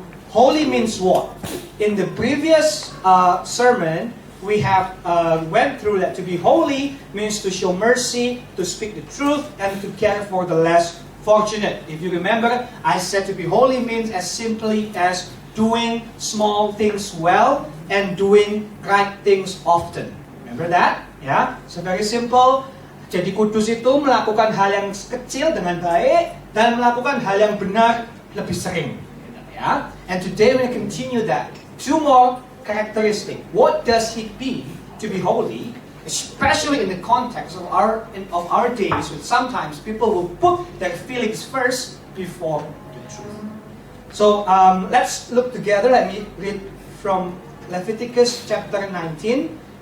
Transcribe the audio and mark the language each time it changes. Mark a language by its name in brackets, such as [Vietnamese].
[English] Holy means what? In the previous sermon, we have went through that to be holy means to show mercy, to speak the truth, and to care for the less fortunate. If you remember, I said to be holy means as simply as doing small things well and doing right things often. Remember that? Yeah? So very simple. [Indonesian] Jadi kudus itu melakukan hal yang kecil dengan baik dan melakukan hal yang benar lebih sering. [English] Yeah? And today we continue that. 2 more characteristics. What does it mean to be holy? Especially in the context of our days, when sometimes people will put their feelings first before the truth. So let's look together. Let me read from Leviticus chapter 19,